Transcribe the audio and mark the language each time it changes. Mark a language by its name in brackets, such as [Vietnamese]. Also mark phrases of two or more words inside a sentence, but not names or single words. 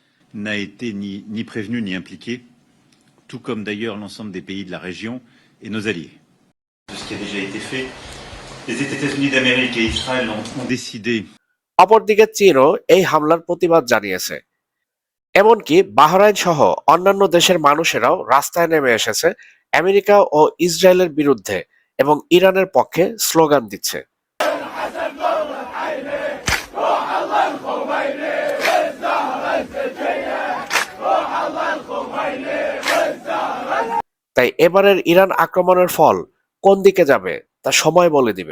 [French] n'a été ni prévenu ni impliqué, tout comme d'ailleurs l'ensemble des pays de la région et nos alliés. De ce qui a déjà été fait, les États-Unis d'Amérique et Israël ont décidé. [Bangla] অপরদিকে চীনও এই হামলার প্রতিবাদ জানিয়েছে। এমনকি বাহরাইন সহ অন্যান্য দেশের মানুষেরাও রাস্তায় নেমে এসেছে আমেরিকা ও ইসরায়েলের বিরুদ্ধে এবং ইরানের পক্ষে স্লোগান দিচ্ছে। তাই এবারের ইরান আক্রমণের ফল কোন দিকে যাবে তা সময় বলে দিবে।